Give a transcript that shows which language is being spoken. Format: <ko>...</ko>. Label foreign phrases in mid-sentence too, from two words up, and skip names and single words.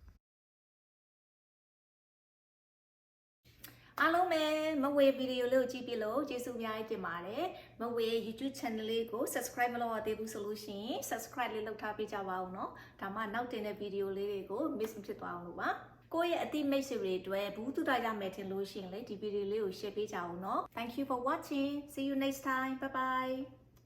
<my>အားလုံးပဲမဝေဗီဒီယိုလေးကိုကြည့်ပြီးလို့ကျေးဇူးအများကြီးတင်ပါတယ်မဝေ YouTube channel လေးကို subscribe မလုပ်ရသေးဘူးဆိုလို့ရှိရင် subscribe လေးလုပ်ထားပေးကြပါဦးเนาะဒါမှနောက်တင်တဲ့ဗီဒီယိုလေးတွေကို miss မဖြစ်သွားအောင်လို့ပါကိုယ့်ရဲ့အတိမိတ်ဆွေတွေအတွက်ဘူးတူတာရမယ်ထင်လို့ရှိရင်လေဒီဗီဒီယိုလေးကို share ပေးကြအောင်เนาะ</my> <en>Thank you for watching see you next time bye bye</en>